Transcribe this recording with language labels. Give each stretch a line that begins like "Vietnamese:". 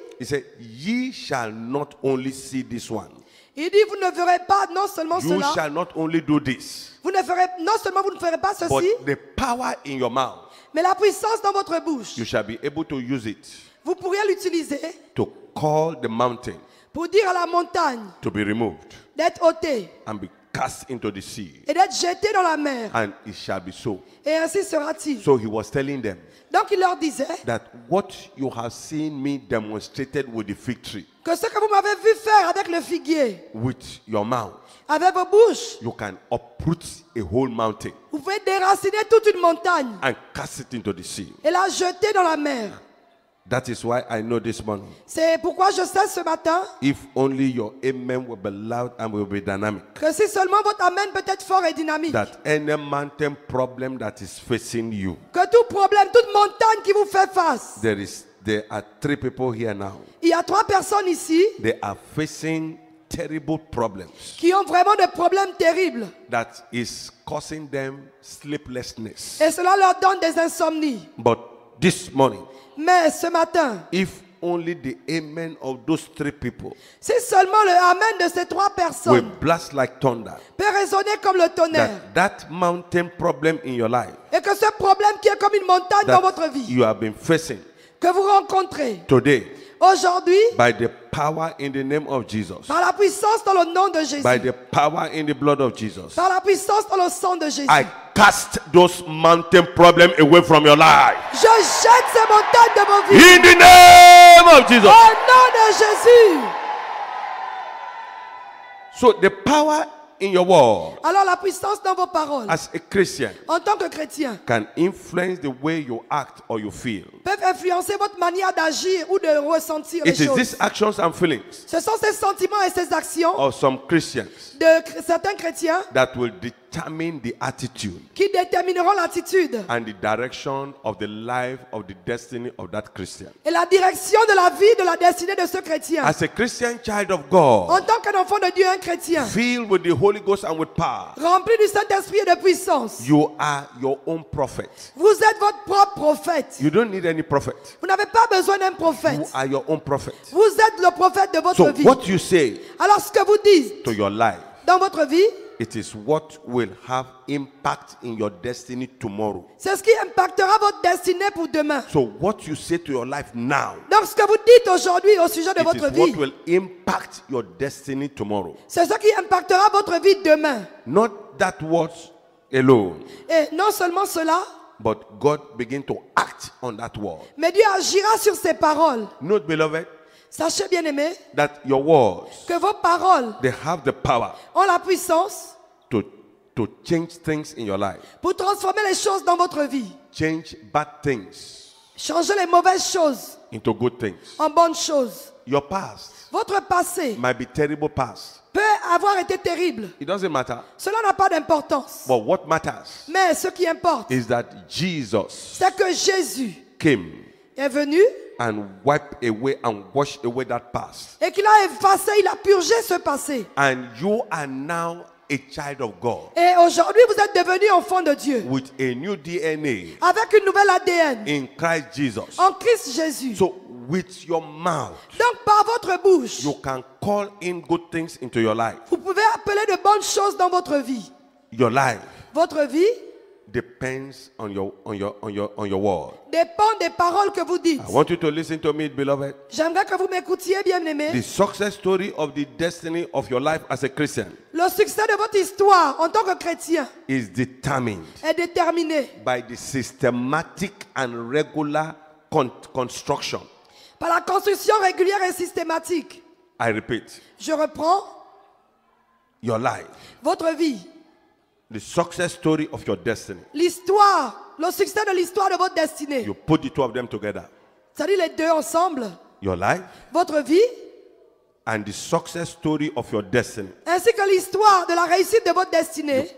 English: he said, ye shall not only see this one,
French: il dit, vous ne verrez pas non seulement
English: you
French: cela,
English: shall not only do this,
French: vous ne ferez, non seulement vous ne ferez pas
English: but
French: ceci,
English: the power in your mouth,
French: mais la puissance dans votre bouche,
English: you shall be able to use it
French: vous pourriez l'utiliser
English: to call the mountain
French: pour dire à la montagne
English: to be removed
French: d'être ôtée
English: and be cast into the sea,
French: et d'être jetée dans la mer.
English: and it shall be so.
French: Et ainsi sera-t-il.
English: So he was telling them
French: Donc il leur disait
English: that what you have seen me demonstrated with the fig tree,
French: que ce que vous m'avez vu faire avec le figuier,
English: with your mouth,
French: avec vos bouches,
English: you can uproot a whole mountain
French: vous pouvez déraciner toute une montagne
English: and cast it into the sea.
French: et la jeter dans la mer.
English: That is why I know this morning,
French: C'est pourquoi je sais ce matin
English: if only your amen will be loud and will be dynamic,
French: que si seulement votre amen peut être fort et dynamique,
English: that any mountain problem that is facing you,
French: que tout problème, toute montagne qui vous fait face,
English: there are 3 people here now.
French: il y a 3 personnes ici
English: They are facing terrible problems
French: qui ont vraiment des problèmes terribles
English: that is causing them sleeplessness.
French: et cela leur donne des insomnies.
English: But this morning,
French: Mais ce matin,
English: if only the amen of those 3 people
French: si seulement le amen de ces 3
English: will
French: personnes
English: blast like thunder,
French: peut résonner comme le tonnerre
English: that mountain problem in your life
French: et que ce problème qui est comme une montagne dans votre
English: that
French: vie,
English: you have been facing
French: que vous rencontrez
English: today,
French: aujourd'hui,
English: by the power in the name of Jesus,
French: par la puissance dans le nom de Jésus,
English: by the power in the blood of Jesus,
French: par la puissance dans le sang de Jésus,
English: I cast those mountain problems away from your life.
French: je jette ces montagnes de vos vies
English: In the name of Jesus.
French: au nom de Jésus.
English: So the power in your word
French: Alors la puissance dans vos paroles,
English: as a Christian
French: en tant que chrétien,
English: can influence the way you act or you feel.
French: peuvent influencer votre manière d'agir ou de ressentir les
English: It is
French: choses.
English: these actions and feelings
French: Ce sont ces sentiments et ces actions
English: of some Christians
French: de certains chrétiens
English: that will determine the attitude
French: qui détermineront l'attitude
English: and the direction of the life of the destiny of that Christian.
French: et la direction de la vie, de la destinée de ce chrétien.
English: As a Christian child of God,
French: En tant qu'un enfant de Dieu, un chrétien,
English: filled with the Holy Ghost and with power,
French: rempli du Saint-Esprit et de puissance,
English: you are your own prophet.
French: vous êtes votre propre prophète.
English: You don't need any prophet.
French: Vous n'avez pas besoin d'un
English: You
French: prophète.
English: are your own prophet.
French: Vous êtes le prophète de votre
English: So
French: vie.
English: what you say
French: Alors ce que vous dites
English: to your life,
French: dans votre vie,
English: it is what will have impact in your destiny tomorrow.
French: c'est ce qui impactera votre destinée pour demain.
English: So what you say to your life now,
French: Donc ce que vous dites aujourd'hui au sujet de
English: it
French: votre
English: is what
French: vie,
English: will impact your destiny tomorrow.
French: c'est ce qui impactera votre vie demain.
English: Not that words alone,
French: Et non seulement cela,
English: but God begin to act on that word.
French: mais Dieu agira sur ces paroles.
English: Note, beloved,
French: Sachez bien aimé
English: that your words,
French: que vos paroles
English: they have the power
French: ont la puissance
English: to change things in your life,
French: pour transformer les choses dans votre vie.
English: change bad things
French: Changer les mauvaises choses
English: into good things.
French: en bonnes choses.
English: Your past
French: Votre passé
English: might be terrible past.
French: peut avoir été terrible.
English: It doesn't matter.
French: Cela n'a pas d'importance.
English: But what matters
French: Mais ce qui importe,
English: is that Jesus
French: c'est que Jésus
English: came
French: est venu
English: and wipe away and wash away that past.
French: et qu'il a effacé, il a purgé ce passé.
English: And you are now a child of God
French: Et aujourd'hui, vous êtes devenu enfant de Dieu
English: with a new DNA
French: avec une nouvelle ADN
English: in Christ Jesus.
French: en Christ Jésus.
English: So with your mouth,
French: Donc par votre bouche,
English: you can call in good things into your life.
French: vous pouvez appeler de bonnes choses dans votre vie.
English: Your life
French: Votre vie
English: depends on your word.
French: dépend des paroles que vous dites.
English: I want you to listen to me, beloved.
French: J'aimerais que vous m'écoutiez, bien-aimés.
English: The success story of the destiny of your life as a Christian
French: Le succès de votre histoire en tant que chrétien
English: is determined
French: est déterminé
English: by the systematic and regular construction.
French: par la construction régulière et systématique.
English: I repeat,
French: Je reprends
English: your life,
French: votre vie,
English: the success story of your destiny.
French: l'histoire, le succès de l'histoire de votre destinée.
English: You put the two of them together.
French: C'est-à-dire les deux ensemble.
English: Your life
French: Votre vie
English: and the success story of your destiny.
French: ainsi que l'histoire de la réussite de votre destinée.